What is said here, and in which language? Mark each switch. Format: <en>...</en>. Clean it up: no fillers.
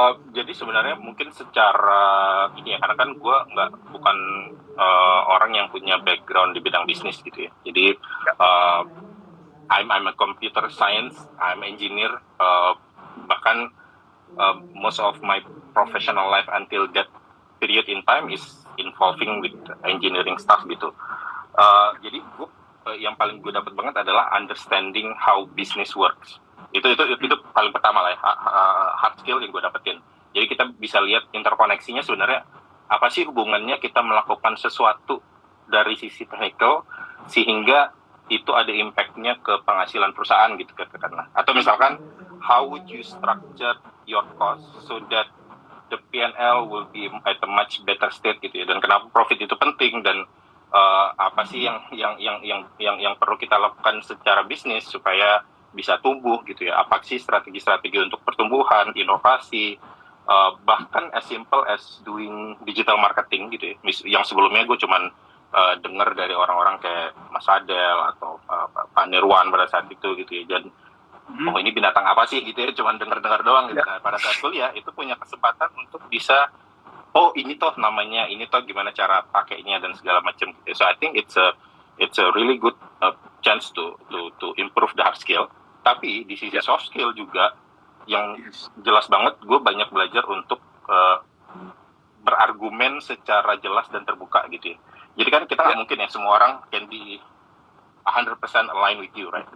<id>Jadi sebenarnya mungkin secara ini ya, karena kan gue bukan orang yang punya background di bidang bisnis gitu ya.</id> <en>Jadi I'm a computer science, I'm engineer, bahkan most of my professional life until that period in time is involving with engineering stuff gitu.</en> <id>Jadi yang paling gue dapat banget adalah</id> <en>understanding how business works.</en> <id>Itu paling pertama lah ya, hard skill yang gue dapetin. Jadi kita bisa lihat interkoneksinya sebenarnya apa sih hubungannya kita melakukan sesuatu dari sisi technical sehingga itu ada impact-nya ke penghasilan perusahaan gitu katakanlah. Atau misalkan</id> <en>how would you structure your cost so that the P&L will be at a much better state</en> <id>gitu ya. Dan kenapa profit itu penting, dan apa sih yang perlu kita lakukan secara bisnis supaya bisa tumbuh gitu ya. Apa sih strategi-strategi untuk pertumbuhan, inovasi, bahkan</id> <en>as simple as doing digital marketing</en> <id>gitu ya. Yang sebelumnya gue cuman dengar dari orang-orang kayak Mas Adel atau Pak Nirwan pada saat itu gitu ya. Dan ini binatang apa sih gitu ya, cuman dengar-dengar doang gitu. Nah, pada saat kuliah itu punya kesempatan untuk bisa ini toh namanya, ini toh gimana cara pakainya dan segala macam gitu.</id> <en>So I think it's a really good chance to improve the hard skill.</en> <id>Tapi di sisi soft skill juga yang jelas banget gue banyak belajar untuk berargumen secara jelas dan terbuka gitu ya. Jadi kan kita nggak mungkin ya semua orang</id> <en>can be 100% align with you, right?</en>